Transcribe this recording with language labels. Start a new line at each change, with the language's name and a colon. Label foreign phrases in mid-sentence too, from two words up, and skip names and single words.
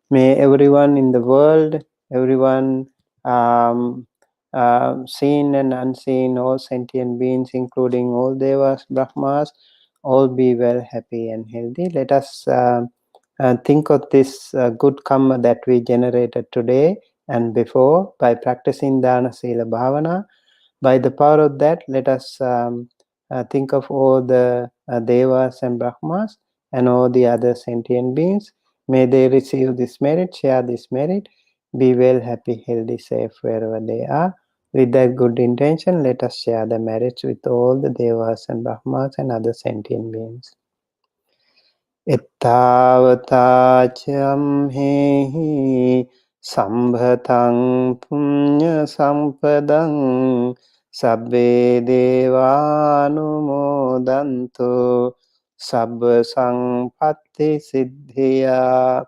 English: May everyone in the world, everyone seen and unseen, all sentient beings, including all devas, brahmas, all be well, happy and healthy. Let us think of this good karma that we generated today and before by practicing dana, sila, bhavana. By the power of that, let us think of all the devas and brahmas and all the other sentient beings. May they receive this merit, share this merit, be well, happy, healthy, safe wherever they are. With that good intention, let us share the merits with all the devas and brahmas and other sentient beings.
Pali: Ettavata hehi sambhatang punya sampadang sabbe devanumodanto sabba sampatti siddhiya.